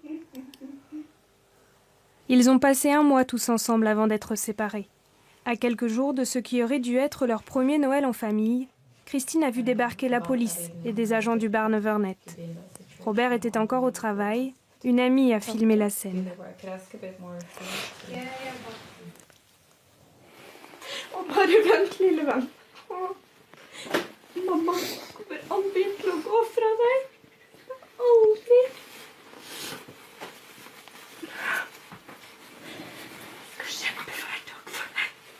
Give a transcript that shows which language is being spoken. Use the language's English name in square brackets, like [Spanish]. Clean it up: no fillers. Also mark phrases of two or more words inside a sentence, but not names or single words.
[French] Ils ont passé 1 mois tous ensemble avant d'être séparés. À quelques jours de ce qui aurait dû être leur premier Noël en famille, Christine a vu débarquer la police et des agents du Barnevernet. Robert était encore au travail. Une amie a filmé la scène. [Norwegian] Mamma kommer aldri til å gå fra deg. Aldri. Jeg skal kjempe hver dag for deg.